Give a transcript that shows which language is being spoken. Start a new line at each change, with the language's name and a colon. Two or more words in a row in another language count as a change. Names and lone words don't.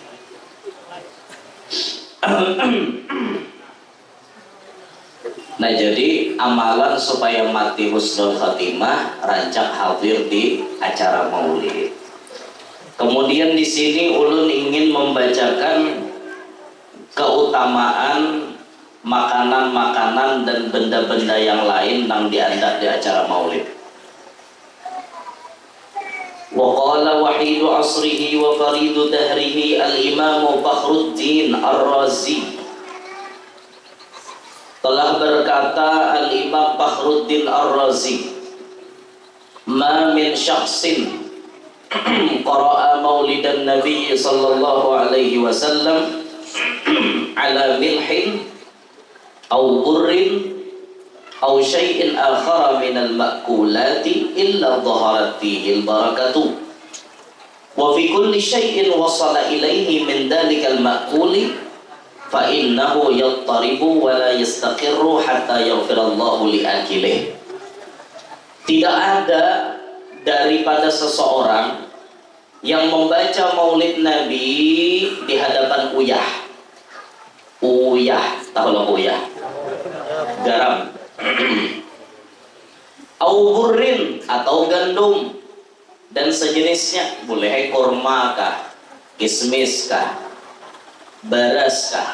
Banjar: Nah, jadi amalan supaya mati
Arabic: حسن الخاتمة,
Banjar: rancak hadir di acara maulid. Kemudian di sini ulun ingin membacakan keutamaan makanan-makanan dan benda-benda yang lain yang diandak di acara maulid.
Arabic: وقال وحيد عصره وفريد دهره الإمام فخر الدين الرازي.
Indonesian: Telah berkata
Arabic: al-imam Fakhruddin Ar-Razi, ما من شخص قرأ مولد النبي صلى الله عليه وسلم على ملح أو بر أو شيء آخر من المأكولات إلا ظهرت فيه البركة وفي كل شيء وصل إليه من ذلك المأكول فإنه يضطرب ولا يستقر حتى يغفر الله لآكله.
Banjar: Tidak ada daripada seseorang yang membaca maulid Nabi di hadapan uyah, tahulah uyah, garam,
Arabic: أو بر
Banjar: atau gandum dan sejenisnya, boleh kurma kah, kismis kah, Beras kah?